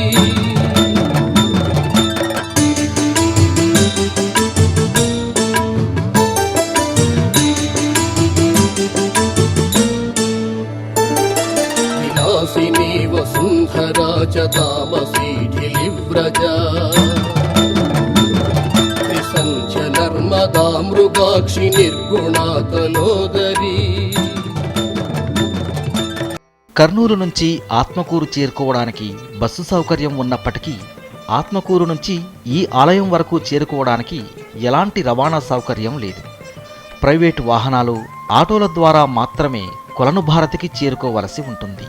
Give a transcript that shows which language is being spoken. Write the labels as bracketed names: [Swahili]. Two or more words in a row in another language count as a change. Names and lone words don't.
[Sanskrit] वसुंधरा च तामसी ढिलिव्रजा त्रिसंच नर्मदा मृगाक्षि निर्गुणा तलोदरी. [Telugu] కర్నూలు నుంచి ఆత్మకూరు చేరుకోవడానికి బస్సు సౌకర్యం ఉన్నప్పటికీ ఆత్మకూరు నుంచి ఈ ఆలయం వరకు చేరుకోవడానికి ఎలాంటి రవాణా సౌకర్యం లేదు. ప్రైవేటు వాహనాలు, ఆటోల ద్వారా మాత్రమే కొలను భారతికి చేరుకోవలసి ఉంటుంది.